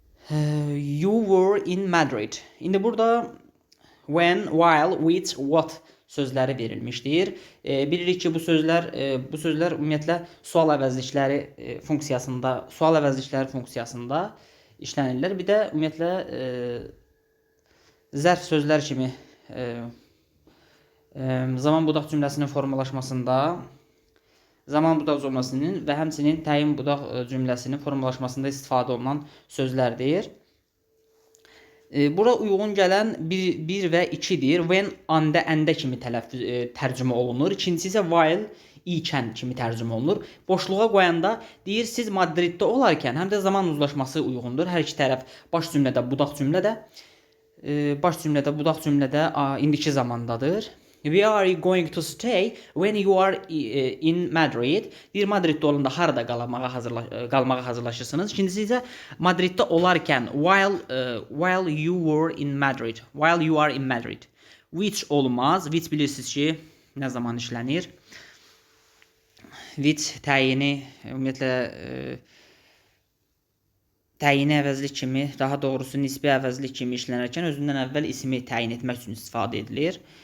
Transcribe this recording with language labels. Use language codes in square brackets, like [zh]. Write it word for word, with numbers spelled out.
[en] E, You were in Madrid. [az] İndi burada [en] when, while, which, what [az] sözləri verilmişdir. E, bilirik ki, bu sözlər e, bu sözlər ümumiyyətlə sual əvəzlikləri e, funksiyasında, sual əvəzlikləri funksiyasında işlənirlər. Bir də ümumiyyətlə e, zərf sözlər kimi e, e, zaman budaq cümləsinin formalaşmasında zaman budaq cümləsinin və həmçinin təyin budaq e, cümləsinin formalaşmasında istifadə olunan sözlərdir. E, bura uyğun gələn bir və ikidir. When, andə, əndə kimi tələffüz e, tərcümə olunur. İkincisi isə while, ikən kimi tərcümə olunur. Boşluğa qoyanda deyir siz Madriddə olarkən həm də zaman uzlaşması uyğundur. Hər iki tərəf baş cümlədə, budaq cümlədə e, baş cümlədə, budaq cümlədə a, indiki zamandadır. [en] We are going to stay when you are eh, in Madrid. [az] Deyir Madriddə olanda harada qalmağa hazırla qalmağa hazırlaşırsınız. İkincisi isə Madriddə olarkən [en] while eh, while you were in Madrid. While you are in Madrid. [az] Which olmaz. Which bilirsiniz ki, nə zaman işlənir? Which təyini ümumiyyətlə eh, təyini əvəzlik kimi, daha doğrusu nisbi əvəzlik kimi işlənərkən özündən əvvəl ismi təyin etmək üçün istifadə edilir.